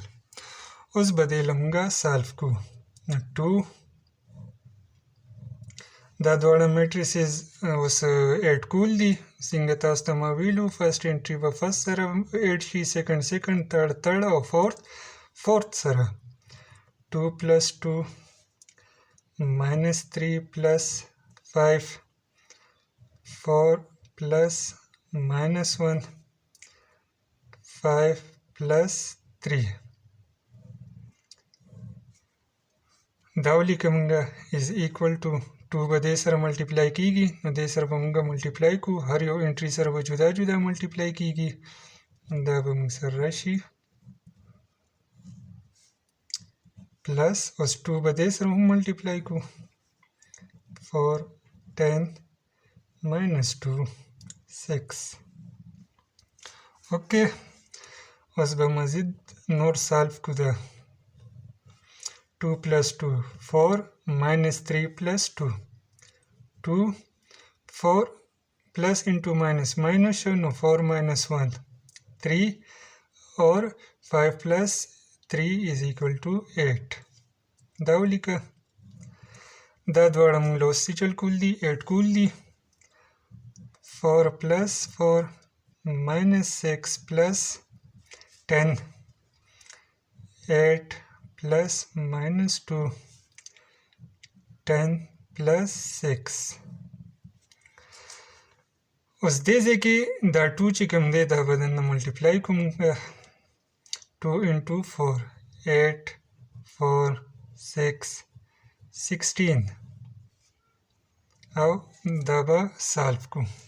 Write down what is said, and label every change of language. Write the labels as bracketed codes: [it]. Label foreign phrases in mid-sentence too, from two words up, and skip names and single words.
[ps] اوس به دې له مونږه سالف کو. 2 دا دواړه میټریسز اوس ایډ کول دي. څنګه تاسو ته ما ویلو [en] first entry [ps] به فرست سره ایډ شي، [en] second third [ps] او فورث سره. [en] 2 plus 2 minus 3 plus 5 4 plus minus 1 5 plus 3 [ps] دا ولیکه مونږه [en] is equal to [ps] 2 به دې سره ملټیپلای کیږي، نو دې سره به مونږه ملټیپلای کو، هر یو انټري سره به جدا جدا ملټیپلای کیږي. دا به مونږ سره راشي پلس اوس 2 به دې سره هم ملټیپلای کو. [en] 4 10 minus 2 6. [ps] اوکې اوس به مزید نور سالف کو. [en] ده 2 plus 2 4 minus 3 plus 2 2 4 plus into minus [ps] شو، نو [en] 4 minus 1 3 اور 5 plus 3 is equal to 8. [ps] دا ولیکه. دا دواړه مونږ له اوس چل کول دي، ایډ کول دي. [en] 4 plus 4 minus 6 plus 10 8 plus minus 2 10 plus 6. [ps] اوس دې ځای کې دا 2 چې کوم دی دا به دننه ملټیپلای کوم. [en] 2 into 4 [ps] 8 4 6 16 او دا به سالف کو.